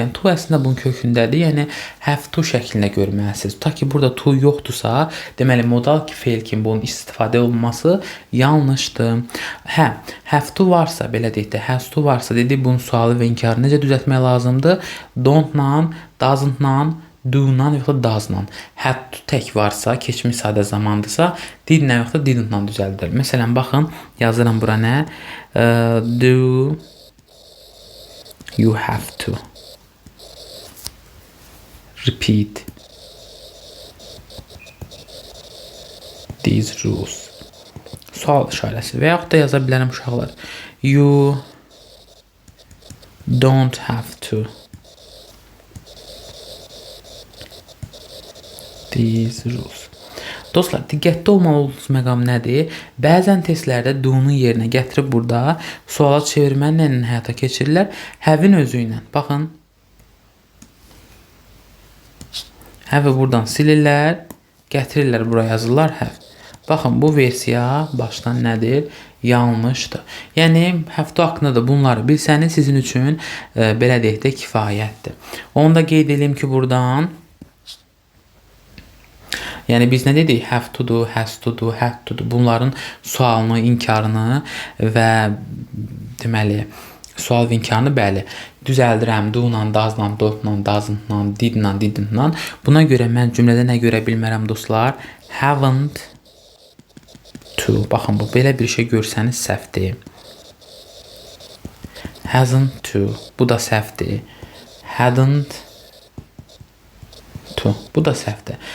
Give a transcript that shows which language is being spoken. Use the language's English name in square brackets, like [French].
[Azerbaijani] Yəni to əslində bunun kökündədir. Yəni have to şəklində görməlisiniz. Tutaq ki, burada to yoxdursa, deməli modal feil kimi bunun istifadə olunması yanlışdır. Hə, have to varsa, belə deyək də has to varsa, dedik bunun sualı və inkarını necə düzəltmək lazımdır? Don't-la, doesn't-la, do-la yoxsa does-la. Had to tək varsa, keçmiş sadə zamandırsa, did-la yoxsa didn't-la düzəldir. Məsələn, baxın, yazıram bura nə? [English] Do you have to repeat these rules? [Azerbaijani] Sual işarəsi. Və yaxud da yaza bilərəm uşaqlar. [English] You don't have to these rules. [Azerbaijani] Dostlar, diqqətli olmalı olduğunuz məqam nədir? Bəzən testlərdə do-nun yerinə gətirib burada suala çevirməni ilə həyata keçirirlər. Have-in özü ilə. Baxın. Have-i buradan silirlər, gətirirlər, buraya yazırlar have. Baxın, bu versiya başdan nədir? Yanlışdır. Yəni, have-to haqqında da bunları bilsəniz sizin üçün belə deyək də kifayətdir. Onu da qeyd edeyim ki, buradan yəni biz nə dedik? [English] Have to do, has to do, had to do. [Azerbaijani] Bunların sualını, inkarını və deməli sual və inkarını bəli düzəldirəm. Do-la, does-la, don't-la, doesn't-la, did-la, didn't-la. Buna görə mən cümlədə nə görə bilmərəm dostlar? Haven't to. Baxın, bu belə bir şey görsəniz səhvdir. Hasn't to. Bu da səhvdir. Hadn't to. Bu da səhvdir.